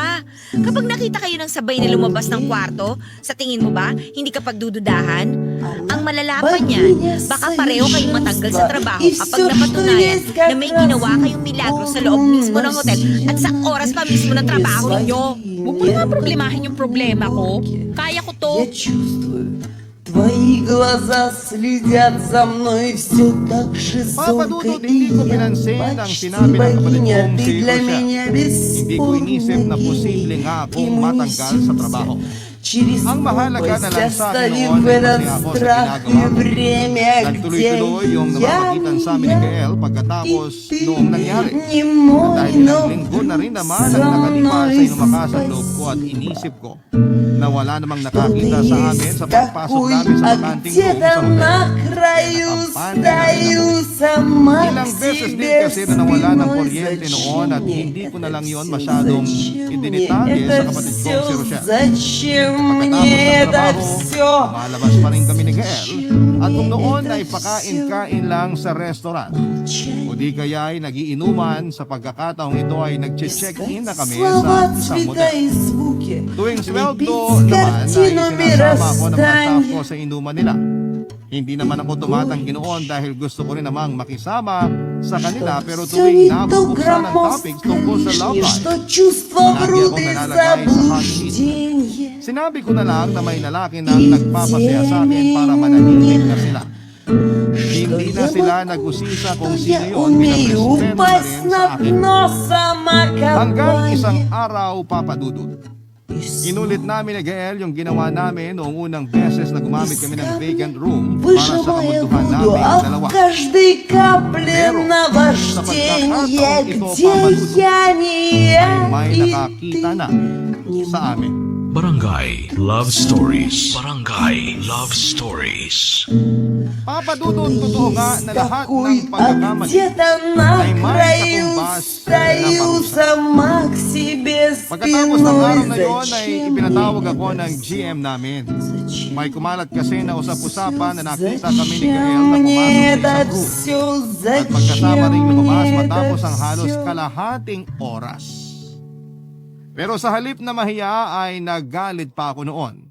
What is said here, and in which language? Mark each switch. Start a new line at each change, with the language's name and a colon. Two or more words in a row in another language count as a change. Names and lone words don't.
Filipino: Kapag nakita kayo ng sabay na lumabas ng kwarto, sa tingin mo ba, hindi ka pagdududahan? Ang malalapan niyan, baka pareho kayong matanggal sa trabaho kapag napatunayan na may ginawa kayong milagro sa loob mismo ng hotel at sa oras pa mismo ng trabaho ninyo. Huwag mo nga problemahin yung problema ko. Kaya ko to.
Russian: Твои глаза следят за мной все так жестоко
Filipino: Papadudod, hindi ko pinansin ang sinabi ng kapatid
Russian: богиня,
Filipino: kong
Russian: ты
Filipino: si
Russian: для
Filipino: Rochelle.
Russian: меня
Filipino: Hindi ko inisip na
Russian: бесспорный
Filipino: posible
Russian: гений.
Filipino: nga
Russian: И
Filipino: akong
Russian: мы
Filipino: matanggal sa trabaho.
Russian: Через
Filipino: Ang mahalaga
Russian: пропасть
Filipino: na lang sa akin
Russian: оставим
Filipino: noon ay
Russian: этот
Filipino: masaya ako sa
Russian: страх и
Filipino: ginagawa ko.
Russian: время, где
Filipino: Nagtuloy-tuloy yung namamagitan sa amin ni Gael pagkatapos noong nangyari.
Russian: не
Filipino: At
Russian: мой,
Filipino: dahil
Russian: но
Filipino: ilang linggo na rin naman ang nakalipas ay lumakas ang loob ko at inisip ko na wala namang nakakita sa amin sa pagpasok
Russian: такой,
Filipino: namin sa
Russian: а
Filipino: bakanting room
Russian: где-то
Filipino: sa hotel.
Russian: на краю стою сама
Filipino: Ilang
Russian: к
Filipino: beses din
Russian: себе
Filipino: kasi na nawala ng
Russian: спиной.
Filipino: kuryente noon at
Russian: Зачем
Filipino: hindi ko na lang yon
Russian: это
Filipino: masyadong
Russian: зачем
Filipino: idinitali
Russian: мне
Filipino: sa
Russian: это
Filipino: kapatid kong si
Russian: всё?
Filipino: Rochelle.
Russian: Зачем мне
Filipino: Pagkatapos ng
Russian: это
Filipino: trabaho,
Russian: все?
Filipino: lumalabas pa rin kami ni Gael at kung noon ay pakain-kain lang sa restaurant o di kaya ay nagiinuman sa pagkakataong ito ay nag-check-in na kami sa
Russian: Слова,
Filipino: isang
Russian: цвета
Filipino: motel.
Russian: и звуки.
Filipino: Tuwing sweldo
Russian: Лепить
Filipino: naman ay
Russian: картину
Filipino: sinasama ako ng mga staff
Russian: мироздания.
Filipino: ko sa inuman nila. Hindi naman ako tumatanggi noon dahil gusto ko rin namang makisama sa kanila pero
Russian: Все
Filipino: tuwing
Russian: не то
Filipino: nabubuksan ang topics tungkol sa love
Russian: громоздкие,
Filipino: life,
Russian: что чувства в
Filipino: Lagi
Russian: груди
Filipino: akong nalalagay sa
English: hot seat.
Russian: заблуждения.
Filipino: sinabi ko na lang na may lalaki na nagpapasaya sa akin para manahimik na sila. Hindi na sila nag-usisa kung sino
Russian: Я
Filipino: yun,
Russian: умею
Filipino: pinaprespeto na
Russian: упасть
Filipino: rin sa
Russian: на
Filipino: akin.
Russian: дно сама
Filipino: Hanggang
Russian: копая.
Filipino: isang araw, papadudod. Inulit namin ni Gael yung ginawa namin noong unang beses na gumamit kami ng
English: vacant room
Filipino: para sa
Russian: Выжимая
Filipino: kamunduhan
Russian: воду,
Filipino: namin
Russian: а
Filipino: dalawa.
Russian: в каждой капле
Filipino: Pero,
Russian: наваждение,
Filipino: sa pagkakataong ito,
Russian: где
Filipino: papadudod,
Russian: я не я
Filipino: May
Russian: и
Filipino: nakakita na
Russian: не
Filipino: sa amin. Barangay Love Stories. Barangay Love Stories. Papadudod, totoo nga na lahat
Russian: такой,
Filipino: ng
Russian: а
Filipino: pagkakamali
Russian: где-то на
Filipino: ay may
Russian: краю
Filipino: katumbas na
Russian: стою
Filipino: parusa.
Russian: сама к себе
Filipino: Pagkatapos ng araw
Russian: спиной.
Filipino: na yon ay
Russian: Зачем
Filipino: ipinatawag
Russian: мне
Filipino: ako
Russian: это
Filipino: ng
Russian: всё?
Filipino: GM namin.
Russian: Зачем?
Filipino: May kumalat kasi na usap-usapan na nakita kami ni Gael
Russian: Зачем
Filipino: na
Russian: мне
Filipino: pumasok sa
Russian: это
Filipino: isang room.
Russian: все?
Filipino: At magkasama ring
Russian: Зачем
Filipino: lumabas
Russian: мне
Filipino: matapos
Russian: это
Filipino: ang halos
Russian: всё?
Filipino: kalahating oras. Pero sa halip na mahiya ay naggalit pa ako noon.